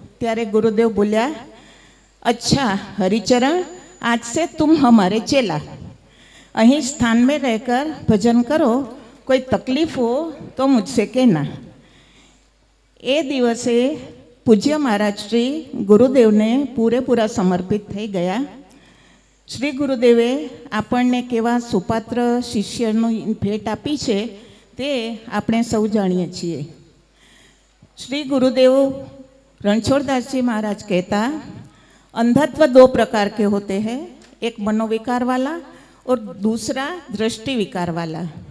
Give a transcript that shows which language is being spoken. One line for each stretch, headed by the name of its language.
Gujarati: ત્યારે ગુરુદેવ બોલ્યા, અચ્છા હરિચરણ, આજ
Hindi: से तुम हमारे चेला,
Gujarati: અહીં
Hindi: स्थान में रहकर भजन करो, कोई तकलीफ हो तो मुझसे कहना.
Gujarati: એ દિવસે પૂજ્ય મહારાજશ્રી ગુરુદેવને પૂરેપૂરા સમર્પિત થઈ ગયા. શ્રી ગુરુદેવે આપણને કેવા સુપાત્ર શિષ્યની ભેટ આપી છે તે આપણે સૌ જાણીએ છીએ.
Hindi: श्री गुरुदेव रणछोड़दास जी महाराज कहता, अंधत्व 2 प्रकार के होते हैं, एक मनोविकार वाला और दूसरा दृष्टि विकार वाला.